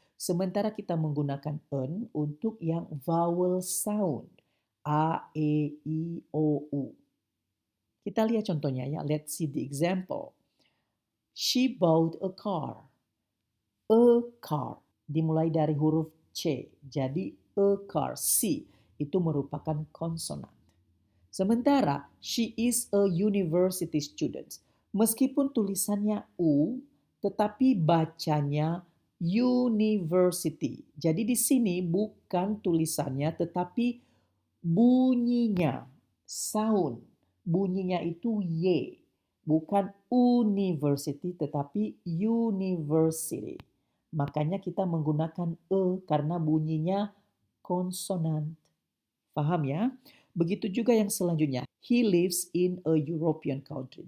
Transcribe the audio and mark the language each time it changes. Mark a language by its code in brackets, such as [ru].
[id] Sementara kita menggunakan en untuk yang vowel sound. A, E, I, O, U. Kita lihat contohnya ya. [en] Let's see the example. She bought a car. [id] A car dimulai dari huruf C. Jadi a car, C, itu merupakan konsonan. [en] Sementara she is a university student. [id] Meskipun tulisannya U, tetapi bacanya university. Jadi di sini bukan tulisannya tetapi bunyinya, sound. Bunyinya itu Y. Bukan university tetapi university. Makanya kita menggunakan e karena bunyinya konsonan. Paham ya? Begitu juga yang selanjutnya. [en] He lives in a European country.